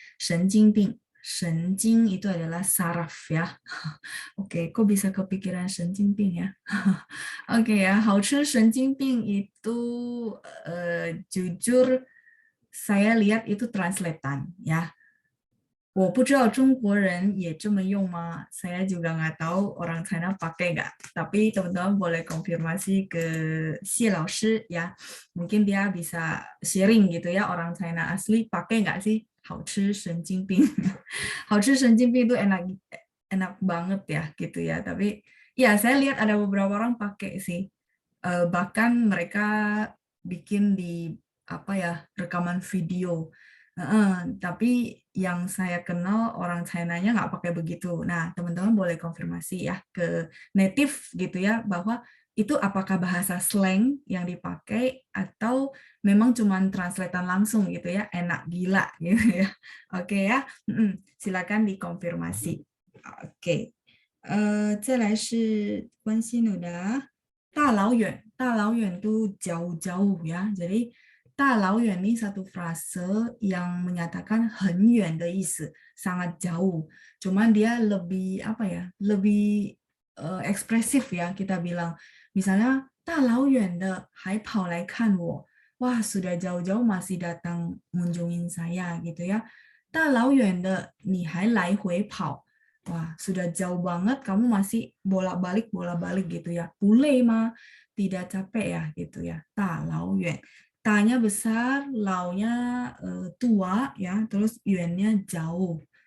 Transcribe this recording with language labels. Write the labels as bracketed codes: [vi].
[id] 神经病, 神经 itu adalah saraf ya. Oke, kok bisa kepikiran 神经病 ya? Oke ya, [zh] 好吃神经病 [id] itu jujur saya lihat itu translatean ya. [zh] 我不知道中国人也这么用吗? [id] Saya juga nggak tahu orang China pakai nggak. Tapi teman-teman boleh konfirmasi ke Xie Lao Shi ya. Mungkin dia bisa sharing gitu ya orang China asli pakai nggak sih? [zh] 好吃神经病. 好吃神经病 [id] itu enak enak banget ya gitu ya. Tapi ya saya lihat ada beberapa orang pakai sih. Bahkan mereka bikin di apa ya rekaman video. Tapi yang saya kenal orang China-nya nggak pakai begitu. Nah, teman-teman boleh konfirmasi ya ke native gitu ya bahwa itu apakah bahasa slang yang dipakai atau memang cuman translatean langsung gitu ya, enak gila gitu ya. Oke ya, silakan dikonfirmasi. Oke. [zh] 再来是关西努的 大老远 [id] itu jauh-jauh ya. Jadi 大老远 ini satu frase yang menyatakan [zh] 很远的意思, [id] sangat jauh. Cuman dia lebih apa ya? Lebih ekspresif ya kita bilang. [zh] Misalnya 大老远的还跑来看我. [id] Wah, sudah jauh-jauh masih datang mengunjungin saya gitu ya. [zh] 大老远的你还来回跑. [id] Wah, sudah jauh banget kamu masih bolak-balik gitu ya. Pulei mah tidak capek ya gitu ya. Ta lao yuan. Ta-nya besar, lao-nya tua ya, terus yuan-nya jauh.